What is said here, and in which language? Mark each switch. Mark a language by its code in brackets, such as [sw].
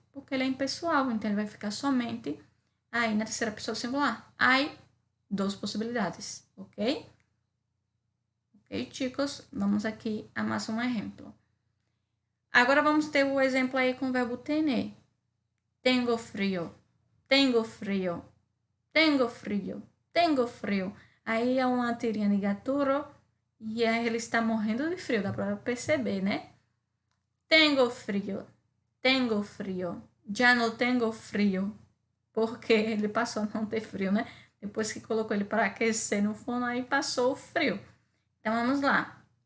[pt] Porque ele é impessoal, então ele vai ficar somente aí na terceira pessoa singular. Há duas possibilidades, ok? Ok, chicos? Vamos aqui a mais um exemplo. Agora vamos ter o exemplo aí com o verbo tener. [es] Tengo frio, tengo frio, tengo frio, tengo frio. [pt] Aí é uma tirinha de gaturo e ele está morrendo de frio, dá para perceber, né? [es] Tengo frio, tengo frio, [pt] já não tengo frio, porque ele passou a não ter frio, né? Depois que colocou ele para aquecer no forno, aí passou o frio. Então vamos lá.